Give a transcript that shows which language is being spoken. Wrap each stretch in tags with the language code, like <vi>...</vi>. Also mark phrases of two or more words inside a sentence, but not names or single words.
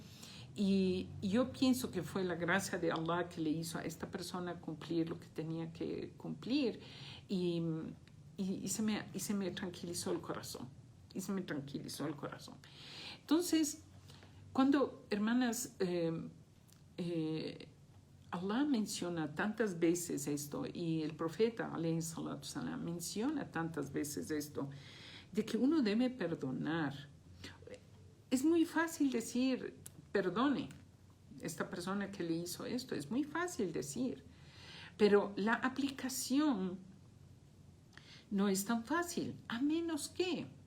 <es>Y yo pienso que fue la gracia de Allah que le hizo a esta persona cumplir lo que tenía que cumplir. Y se me tranquilizó el corazón. Entonces, cuando, hermanas, Allah menciona tantas veces esto, y el profeta,</es> <ar>عليه الصلاة والسلام,</ar> <es>menciona tantas veces esto, de que uno debe perdonar. Es muy fácil decir, perdone esta persona que le hizo esto, es muy fácil decir, pero la aplicación no es tan fácil, a menos que</es>